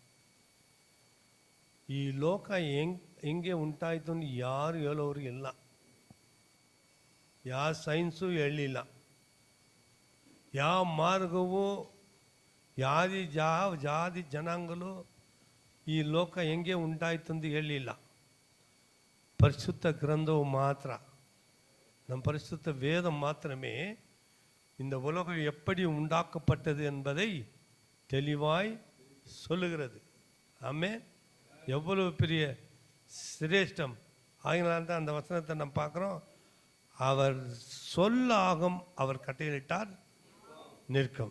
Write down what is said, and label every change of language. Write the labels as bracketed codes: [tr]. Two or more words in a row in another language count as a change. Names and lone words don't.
[kn] ಈ ಲೋಕ ಹೆಂಗೆ ಉಂಟಾಯಿತು ಅಂತ ಯಾರು ಹೇಳೋರು ಇಲ್ಲ, ಯಾವ ಸೈನ್ಸು ಹೇಳಿಲ್ಲ, ಯಾವ ಮಾರ್ಗವು ಯಾವ ಜಾತಿ ಜನಾಂಗಗಳು ಈ ಲೋಕ ಹೆಂಗೆ ಉಂಟಾಯಿತು ಅಂತ ಹೇಳಿಲ್ಲ. ಪರಿಶುದ್ಧ ಗ್ರಂಥವು ಮಾತ್ರ, ನಮ್ಮ [ta] ಪರಿசுத்த வேதம் மாத்திரமே இந்த உலகம் எப்படி உண்டாக்கப்பட்டது என்பதை தெளிவாய் சொல்லுகிறது. ஆமென். எவ்வளவு பெரிய சிரேஷ்டம்! ஆகினால்தான் தான் அந்த வசனத்தை நம்ம பார்க்குறோம். அவர் சொல்லாகும், அவர் கட்டளையிட்டார் நிற்கும்.